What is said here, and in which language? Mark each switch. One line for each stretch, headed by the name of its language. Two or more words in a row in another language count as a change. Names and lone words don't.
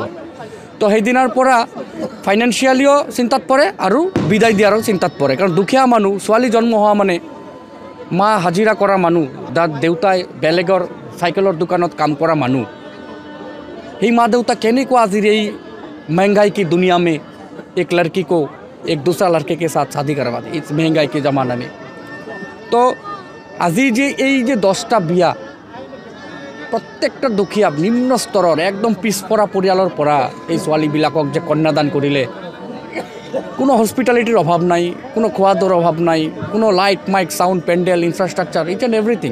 Assamese: তো সেইদিনাৰ পৰা ফাইনেন্সিয়েলিও চিন্তাত পৰে আৰু বিদায় দিয়াৰো চিন্তাত পৰে। কাৰণ দুখীয়া মানুহ, ছোৱালী জন্ম হোৱা মানে মা হাজিৰা কৰা মানুহ, দেউতাই বেলেগৰ চাইকেলৰ দোকানত কাম কৰা মানুহ, সেই মা দেউতা কেনেকুৱা আজিৰ এই
Hindi: महंगाई की दुनिया में एक लड़की को एक दूसरा लड़के के साथ शादी करवा दे, इस महंगाई के ज़माना में।
Assamese: तो আজি যে এই যে 10টা বিয়া প্ৰত্যেকটা দুখীয়া নিম্ন স্তৰৰ একদম পিছপৰা পৰিয়ালৰ পৰা এই ছোৱালীবিলাকক যে কন্যাদান কৰিলে, কোনো হস্পিটেলিটিৰ অভাৱ নাই, কোনো খোৱা দোৱাৰ অভাৱ নাই, কোনো
English: light mic sound
Assamese: পেণ্ডেল
English: infrastructure it and everything.